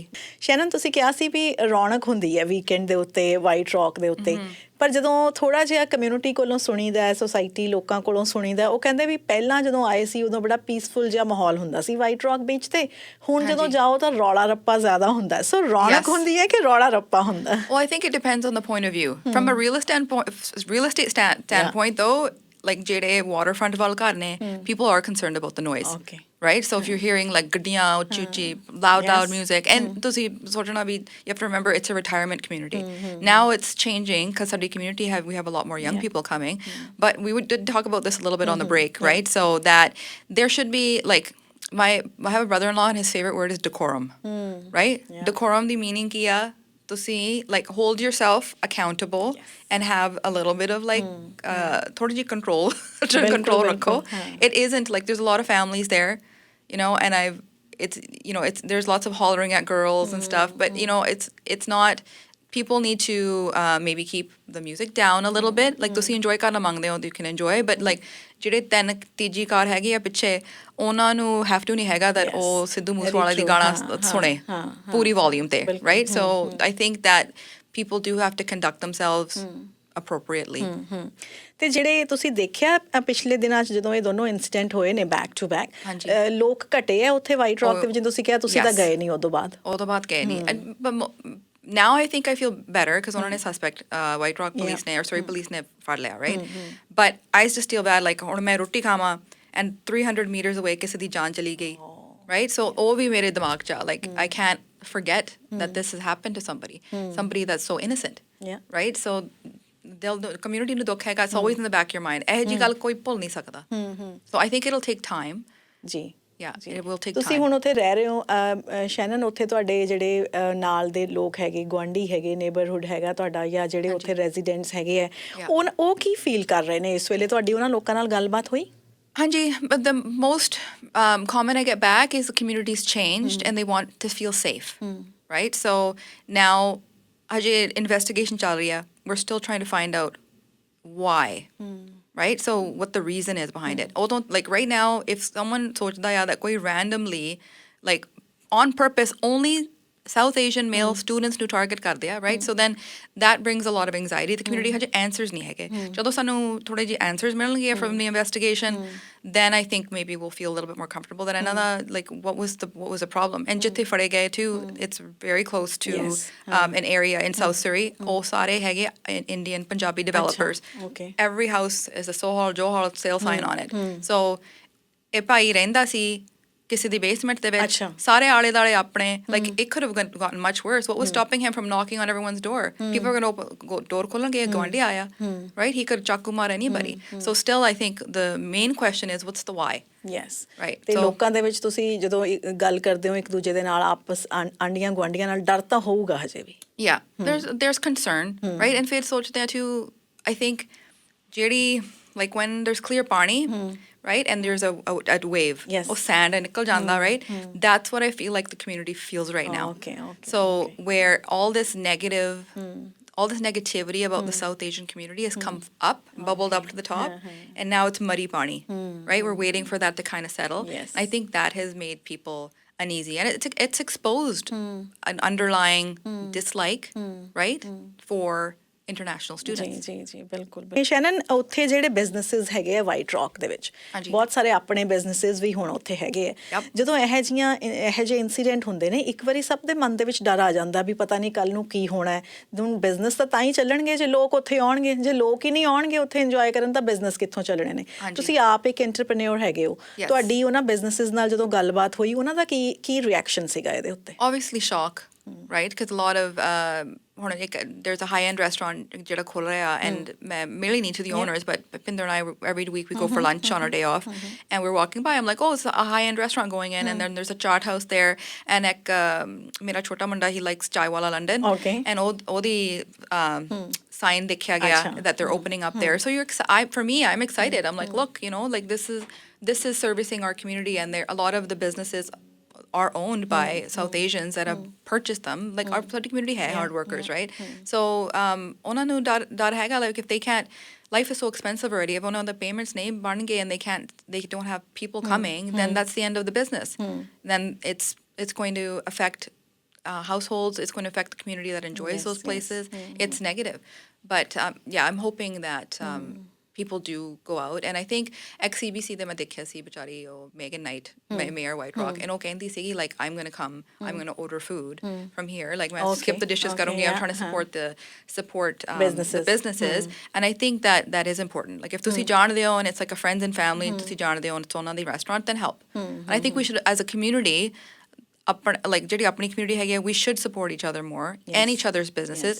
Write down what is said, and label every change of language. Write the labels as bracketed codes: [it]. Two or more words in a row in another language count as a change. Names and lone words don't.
[pa] Shannon, ਤੁਸੀਂ ਕਿਹਾ ਸੀ ਵੀ ਰੌਣਕ ਹੁੰਦੀ ਹੈ ਵੀਕਐਂਡ ਦੇ ਉੱਤੇ ਵਾਈਟ ਰੌਕ ਦੇ ਉੱਤੇ, ਪਰ ਜਦੋਂ ਥੋੜ੍ਹਾ ਜਿਹਾ ਕਮਿਊਨਿਟੀ ਕੋਲੋਂ ਸੁਣੀਦਾ, ਸੋਸਾਇਟੀ ਲੋਕਾਂ ਕੋਲੋਂ ਸੁਣੀਦਾ, ਉਹ ਕਹਿੰਦੇ ਵੀ ਪਹਿਲਾਂ ਜਦੋਂ ਆਏ ਸੀ ਉਦੋਂ ਬੜਾ ਪੀਸਫੁਲ ਜਿਹਾ ਮਾਹੌਲ ਹੁੰਦਾ ਸੀ ਵਾਈਟ ਰੌਕ ਬੀਚ ਤੇ, ਹੁਣ ਜਦੋਂ ਜਾਓ ਤਾਂ ਰੌਲਾ ਰੱਪਾ ਜ਼ਿਆਦਾ ਹੁੰਦਾ. ਸੋ ਰੌਣਕ ਹੁੰਦੀ ਹੈ ਕਿ ਰੌਲਾ ਰੱਪਾ ਹੁੰਦਾ? [en] Well, I think it depends on the point of view. From a real estate standpoint though, like [pa] ਜਿਹੜੇ waterfront ਵੱਲ ਘਰ ਨੇ, [en] people are concerned about the noise. Right? So if you're hearing like [pa] ਗੱਡੀਆਂ, ਉੱਚੀ, [en] loud music, and [pa] ਤੁਸੀਂ ਸੋਚਣਾ ਵੀ, [en] you have to remember it's a retirement community. Now it's changing because our community we have a lot more young people coming. But we did talk about this a little bit on the break, right? So that there should be like, I have a brother-in-law and his favorite word is decorum, right? Decorum, the meaning [pa] ਕੀ ਆ, ਤੁਸੀਂ [en] like hold yourself accountable and have a little bit of like [pa] ਥੋੜੀ ਜਿਹੀ control ਰੱਖੋ. [en] It isn't like, there's a lot of families there, and it's there's lots of hollering at girls and stuff, but it's not, people need to maybe keep the music down a little bit. [pa] Like ਤੁਸੀਂ enjoy ਕਰਨਾ ਮੰਗਦੇ ਹੋ, [en] you can enjoy, but like [pa] ਜਿਹੜੇ ਤੀਜੀ ਕਾਰ ਹੈਗੀ ਆ ਪਿੱਛੇ, ਉਹਨਾਂ ਨੂੰ [en] have to [pa] ਨਹੀਂ ਹੈਗਾ that ਉਹ ਸਿੱਧੂ ਮੂਸੇਵਾਲਾ ਦੀ ਗਾਣਾ ਸੁਣੇ ਪੂਰੀ volume ਤੇ, [en] right? So I think that people do have to conduct themselves appropriately. [pa] ਤੇ ਜਿਹੜੇ ਤੁਸੀਂ ਦੇਖਿਆ ਪਿਛਲੇ ਦਿਨਾਂ 'ਚ ਜਦੋਂ ਇਹ ਦੋਨੋਂ ਇਨਸੀਡੈਂਟ ਹੋਏ ਨੇ [en] back to back, [pa] ਲੋਕ ਘਟੇ ਆ ਉੱਥੇ ਵਾਈਟ ਰੌਕ ਤੇ, ਜਿਵੇਂ ਤੁਸੀਂ ਕਿਹਾ ਤੁਸੀਂ ਤਾਂ ਗਏ ਨਹੀਂ ਉਦੋਂ ਬਾਅਦ ਗਏ ਨਹੀਂ. [en] now I think I feel better because [pa] ਉਹਨਾਂ ਨੇ suspect White Rock police ਨੇ [en] or sorry police [pa] ਨੇ ਫੜ ਲਿਆ, [en] right? But I just feel bad like [pa] ਹੁਣ ਮੈਂ ਰੋਟੀ ਖਾਵਾਂ [en] and 300 meters away [pa] ਕਿਸੇ ਦੀ ਜਾਨ ਚਲੀ ਗਈ, [en] right? So [pa] ਉਹ ਵੀ ਮੇਰੇ ਦਿਮਾਗ 'ਚ ਆ [en] like I can't forget that this has happened to somebody that's so innocent, right? [pa] So community ਨੂੰ ਦੁੱਖ ਹੈਗਾ, [en] it's always in the back of your mind. [pa] ਇਹ ਜੀ ਗੱਲ ਕੋਈ ਭੁੱਲ ਨਹੀਂ ਸਕਦਾ. [en] So I think it'll take time. [pa] ਜੀ [en] Yeah, it will take [pa] ਤੁਸੀਂ [en] time. [pa] ਹੁਣ ਉੱਥੇ ਰਹਿ ਰਹੇ ਹੋ ਸ਼ੈਨਨ, ਉੱਥੇ ਤੁਹਾਡੇ ਜਿਹੜੇ ਨਾਲ ਦੇ ਲੋਕ ਹੈਗੇ, ਗੁਆਂਢੀ ਹੈਗੇ, ਨੇਬਰਹੁੱਡ ਹੈਗਾ ਤੁਹਾਡਾ, ਜਾਂ ਜਿਹੜੇ ਉੱਥੇ ਰੈਜ਼ੀਡੈਂਟਸ ਹੈਗੇ ਹੈ, ਉਹ ਕੀ ਫੀਲ ਕਰ ਰਹੇ ਨੇ ਇਸ ਵੇਲੇ? ਤੁਹਾਡੀ ਉਹਨਾਂ ਲੋਕਾਂ ਨਾਲ ਗੱਲਬਾਤ ਹੋਈ? Hanji, [en] but the most comment I get back is the community's changed and they want to feel safe, right? So now, [pa] haje investigation chal rahi hai. [en] We're still trying to find out why, right? So what the reason is behind it. Although, like right now, if someone [pa] ਸੋਚਦਾ ਆ [en] that koi randomly, like on purpose, only South Asian male students [pa] ਨੂੰ target ਕਰਦੇ ਆ, [en] right? So then that brings a lot of anxiety. The community [pa] ਹਜੇ answers ਨਹੀਂ ਹੈਗੇ. ਜਦੋਂ ਸਾਨੂੰ ਥੋੜੇ ਜਿਹੇ answers ਮਿਲਣਗੇ [en] from the investigation, then I think maybe we'll feel a little bit more comfortable that another like what was the problem. And [pa] ਜਿੱਥੇ ਫੜੇ ਗਏ [en] too, it's very close to an area in South Surrey. [pa] ਉਹ ਸਾਰੇ ਹੈਗੇ [en] Indian Punjabi developers. Okay. Every house is a Sohar Johar sale sign on it. [pa] So ਇਹ ਭਾਈ ਰਹਿੰਦਾ ਸੀ ਕਿਸੇ ਦੀ basement ਦੇ ਵਿੱਚ, ਸਾਰੇ ਆਲੇ ਦਾਲੇ ਆਪਣੇ, [en] like it could have gotten much worse. What was stopping him from knocking on everyone's door? People are going to door [pa] ਖੋਲਣਗੇ, ਗਵਾਂਢੀ ਆਇਆ, [en] right? He could [pa] ਚਾਕੂ ਮਾਰ [en] anybody. So still I think the main question is what's the why? Yes. Right. [pa] ਤੇ ਲੋਕਾਂ ਦੇ ਵਿੱਚ ਤੁਸੀਂ ਜਦੋਂ ਗੱਲ ਕਰਦੇ ਹੋ ਇੱਕ ਦੂਜੇ ਦੇ ਨਾਲ, ਆਪਸ ਆਂਡੀਆਂ ਗੁਆਂਢੀਆਂ ਨਾਲ, ਡਰ ਤਾਂ ਹੋਊਗਾ ਹਜੇ ਵੀ? [en] Yeah, there's concern, right? And [pa] ਫਿਰ ਸੋਚਦੇ ਆ [en] too, I think ਜਿਹੜੀ like when there's clear ਪਾਣੀ, right, and there's a wave, yes, sand and [pa] ਨਿਕਲ ਜਾਂਦਾ, [en] right? That's what I feel like the community feels right now. So where all this negativity about the South Asian community has come up, bubbled up to the top, and now it's muddy pani, right? We're waiting for that to kind of settle. Yes. I think that has made people uneasy, and it's exposed an underlying dislike, right, for international students. [pa] ਜੀ ਬਿਲਕੁਲ। ਸ਼ੈਨਨ, ਉੱਥੇ ਜਿਹੜੇ ਬਿਜ਼ਨੈਸਿਸ ਹੈਗੇ ਆ ਵਾਈਟ ਰੌਕ ਦੇ ਵਿੱਚ, ਬਹੁਤ ਸਾਰੇ ਆਪਣੇ ਬਿਜ਼ਨੈਸਿਸ ਵੀ ਹੁਣ ਉੱਥੇ ਹੈਗੇ ਆ। ਜਦੋਂ ਇਹੋ ਜਿਹੇ ਇਨਸੀਡੈਂਟ ਹੁੰਦੇ ਨੇ, ਇੱਕ ਵਾਰੀ ਸਭ ਦੇ ਮਨ ਦੇ ਵਿੱਚ ਡਰ ਆ ਜਾਂਦਾ ਵੀ ਪਤਾ ਨਹੀਂ ਕੱਲ੍ਹ ਨੂੰ ਕੀ ਹੋਣਾ ਹੈ। ਹੁਣ ਬਿਜ਼ਨਸ ਤਾਂ ਹੀ ਚੱਲਣਗੇ ਜੇ ਲੋਕ ਉੱਥੇ ਆਉਣਗੇ, ਜੇ ਲੋਕ ਹੀ ਨਹੀਂ ਆਉਣਗੇ ਉੱਥੇ ਇੰਜੋਏ ਕਰਨ ਤਾਂ ਬਿਜ਼ਨਸ ਕਿੱਥੋਂ ਚੱਲਣੇ ਨੇ? ਤੁਸੀਂ ਆਪ ਇੱਕ ਐਂਟਰਪ੍ਰੇਨਿਓਰ ਹੈਗੇ ਹੋ, ਤੁਹਾਡੀ ਉਹਨਾਂ ਬਿਜ਼ਨਸਿਸ ਨਾਲ ਜਦੋਂ ਗੱਲਬਾਤ ਹੋਈ, ਉਹਨਾਂ ਦਾ ਕੀ ਰਿਐਕਸ਼ਨ ਸੀਗਾ ਇਹਦੇ ਉੱਤੇ? [en] Obviously shock, right? Because a lot of there's a high-end restaurant [pa] ਜਿਹੜਾ ਖੁੱਲ ਰਿਹਾ, [en] and [pa] ਮੈਂ ਮਿਲੀ ਨਹੀਂ [en] to the owners, but Pinder and I, every week we go for lunch on our day off, and we're walking by, I'm like, oh, it's a high-end restaurant going in, and then there's a chaat house there, and [pa] ek ਮੇਰਾ ਛੋਟਾ ਮੁੰਡਾ, [en] he likes chai wala London, and [pa] ਉਹਦੀ sign ਦੇਖਿਆ ਗਿਆ [en] that they're opening up there. So for me, I'm excited. I'm like, look, like this is servicing our community, and a lot of the businesses are owned by South Asians that have purchased them. Like our community hai hard workers, right? [pa] So ਉਹਨਾਂ ਨੂੰ ਡਰ ਹੈਗਾ, [en] like if they can't, life is so expensive already, if [pa] ਉਹਨਾਂ ਦਾ payments ਨਹੀਂ ਬਣ ਗਏ [en] and they don't have people coming, then that's the end of the business. Then it's going to affect households, it's going to affect the community that enjoys those places. It's negative. But I'm hoping that people do go out, and I think XCBC [pa] ਦੇ ਮੈਂ ਦੇਖਿਆ ਸੀ ਵਿਚਾਰੀ ਉਹ [en] Megan Knight, Mayor White Rock, and [pa] ਉਹ ਕਹਿੰਦੀ ਸੀਗੀ [en] like I'm going to come, I'm going to order food from here, like [pa] ਮੈਂ skip the dishes ਕਰੂੰਗੀ, [en] I'm trying to support the businesses, and I think that is important. Like if [pa] ਤੁਸੀਂ ਜਾਣਦੇ ਹੋ [en] and it's like a friends and family, [pa] ਤੁਸੀਂ ਜਾਣਦੇ ਹੋ, it's ਉਹਨਾਂ ਦੀ [en] restaurant, then help. And I think we should, as a community, like [pa] ਜਿਹੜੀ ਆਪਣੀ community ਹੈਗੀ, [en] we should support each other more and each other's businesses.